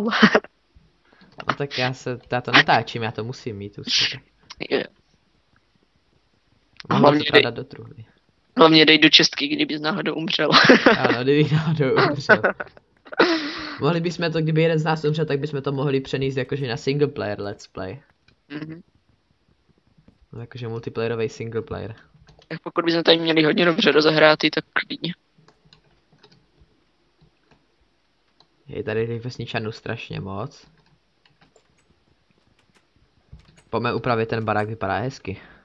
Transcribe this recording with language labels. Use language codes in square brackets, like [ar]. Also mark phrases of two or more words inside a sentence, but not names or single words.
[cs] No tak já to natáčím, já to musím mít už. Jo. Mám to dát do truhly. Hlavně dej do čestky, kdybys náhodou umřel. Ano, kdyby náhodou umřel. Mohli bychom to, kdyby jeden z nás umřel, tak bychom to mohli přenést jakože na [en] single player let's play. [cs] Mhm. No, jakože multiplayerový [en] single player. [cs] Tak pokud bychom tady měli hodně dobře rozehrátý, tak klidně. Je tady těch vesničanů strašně moc. Pojďme upravit ten barák, vypadá hezky.